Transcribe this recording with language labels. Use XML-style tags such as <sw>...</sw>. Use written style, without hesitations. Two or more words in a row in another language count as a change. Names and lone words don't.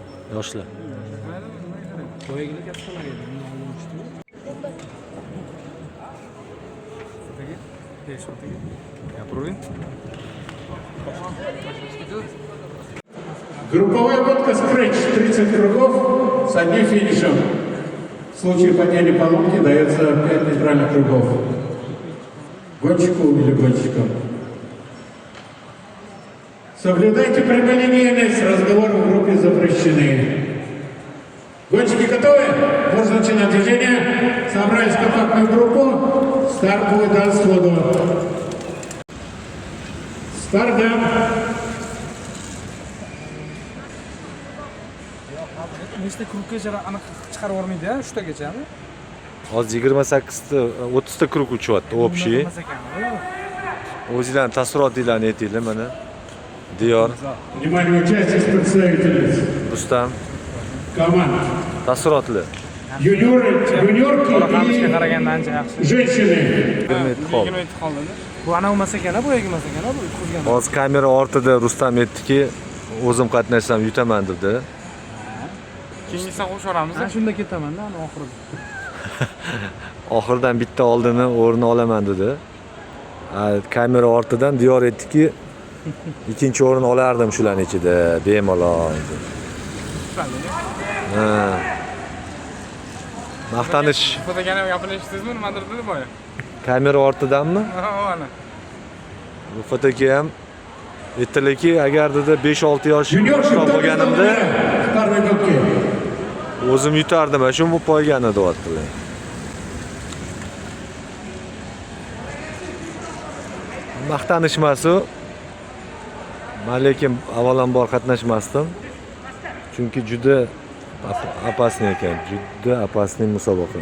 <uz>Yoshlar. Boyagilar kattalar edi. Fotoga. Fotoga. Gapiravering.</uz> <ru>Групповая гонка скретч 30 кругов с одним финишем. В случае падения поломки дается 5 нейтральных кругов. Гонщику или гонщикам. Соблюдайте прямолинейность, разговоры в группе запрещены. Гонщики готовы? Можно начинать движение. Собрались в компактную группу. Старт будет дан сходу. Старт дан.</ru> <uz>Nechta kruggacha aniq chiqarib yormaydi-ya, 3 tagachami? Hozir 28 ta, 30 ta krug uchyapti, общий. O'zinglarning taassurotlaringlarni aytinglar mana. Diyor,</uz> <ru>Внимание, участие представительниц</ru> <uz>Rustam,</uz> <ru>команд.</ru> <uz>taassurotlar.</uz> <ru>Юниоры, юниорки</ru> <uz>Qaramasga</uz> <ru>и</ru> <uz>qaraganda ancha yaxshi.</uz> <ru>женщины.</ru> <uz>27 qoldi. 27 qoldi. Bu ana emas ekan, bu emas ekan, bu yutqizgan. Hozir kamera ortida Rustam aytdiki, o'zim qatnashsam yutaman dedi. Keyingisini qo'shoramiz. Ha, shunda ketaman-da, ana oxirida. Oxirdan bitta oldini o'rni olaman dedi. Kamera ortidan Diyor aytdiki, ikkinchi o'rin olardim shularning ichida, bemalol. Ha. Maqtanish. Fotoga gapirishdingizmi, nimadir dedi boya? Kamera ortidanmi? Ha, ana. Bu fotoga ham aytdilarki, agar dedi 5-6 yosh</uz> <ru>Юниорки</ru> <uz>yoshroq</uz> <ru>кто</ru> <uz>bo'lganimda</uz> <ru>второй гонки.</ru> <uz>o'zim yutardim, shu bu poygani deyaptilar. Maqtanish emas u. Men lekin avvalambor qatnashmasdim. Chunki juda opasniy ekan, juda opasniy musobaqa.</uz>